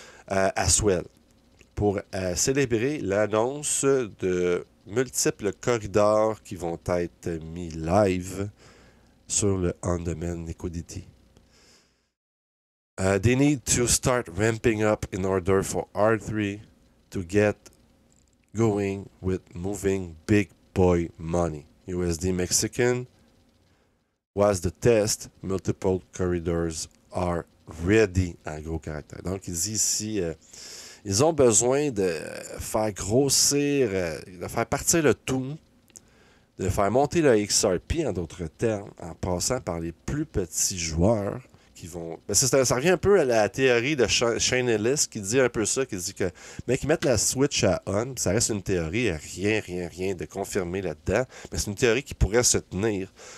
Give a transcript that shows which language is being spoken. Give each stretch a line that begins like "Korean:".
French: à Swell pour célébrer l'annonce de multiples corridors qui vont être mis live sur le on-demand liquidity.
English: They need to start ramping up in order for R3 to get going with moving big boy money. USD Mexican was the test. Multiple corridors are ready,
French: en gros caractère. Donc, il dit ici, ils ont besoin de faire grossir, de faire partir le tout, de faire monter le XRP, en d'autres termes, en passant par les plus petits joueurs qui vont... Ben ça revient un peu à la théorie de Shane Ellis qui dit un peu ça, qui dit que mec, ils mettent la switch à on, ça reste une théorie, rien de confirmé là-dedans, mais c'est une théorie qui pourrait se tenir.